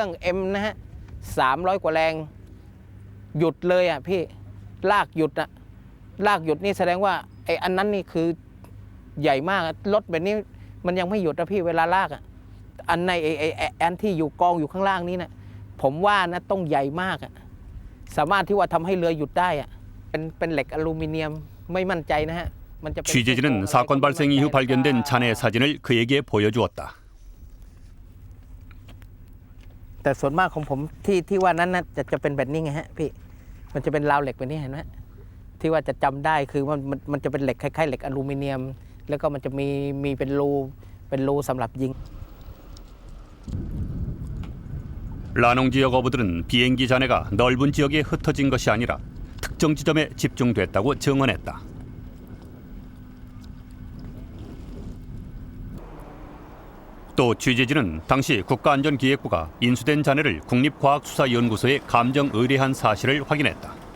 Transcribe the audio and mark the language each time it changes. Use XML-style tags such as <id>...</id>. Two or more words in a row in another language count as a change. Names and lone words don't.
<th>M นะฮะ300 กว่าแรงหยุดเลยอ่ะพี่ลากหยุดนี่แสดงว่าไอ้อันนั้นนี่คือใหญ่มากรถแบบนี้มันยังไม่หยุดนะพี่เวลาลากอ่ะอันในไอ้ที่อยู่กองอยู่ข้างล่างนี้นะผมว่านะต้องใหญ่มากอ่ะสามารถที่ว่าทำให้เรือหยุดได้อ่ะเป็นเหล็กอลูมิเนียมไม่มั่นใจนะฮะ</th> <ko>취재진은 사건 발생 이후 발견된 잔해 사진을 그에게 보여주었다.</ko> <th>แต่ส่วนมากของผมที่ว่านั้นนะจะเป็นแบบนี้ไงฮะพี่มันจะเป็นราวเหล็กแบบนี้เห็นไหมที่ว่าจะจำได้คือมันจะเป็นเหล็กคล้ายๆเหล็กอลูมิเนียมแล้วก็มันจะมีเป็นรูสำหรับยิง</th> <ko>라농 지역 어부들은 비행기 잔해가 넓은 지역에 흩어진 것이 아니라 특정 지점에 집중됐다고 증언했다. 또 취재진은 당시 국가안전기획부가 인수된 잔해를 국립과학수사연구소에 감정 의뢰한 사실을 확인했다.</ko>